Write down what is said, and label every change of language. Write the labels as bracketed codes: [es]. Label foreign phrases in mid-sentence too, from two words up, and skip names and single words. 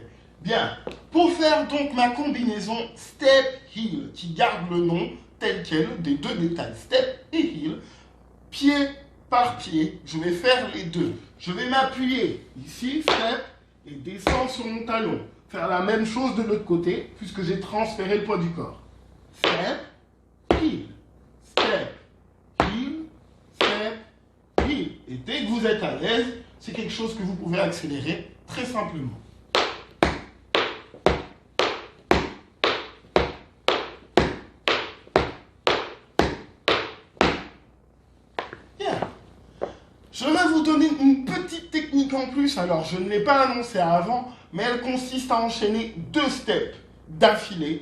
[fr] Bien, pour faire donc ma combinaison [en] step heel, [fr] qui garde le nom tel quel des deux détails, step et heel, pied par pied, je vais faire les deux. Je vais m'appuyer ici, step, et descendre sur mon talon. Faire la même chose de l'autre côté, puisque j'ai transféré le poids du corps. [en] Step, heel, step, heel, step, heel. [fr] Et dès que vous êtes à l'aise, c'est quelque chose que vous pouvez accélérer très simplement. Je vais vous donner une petite technique en plus, alors je ne l'ai pas annoncé avant, mais elle consiste à enchaîner deux steps d'affilée.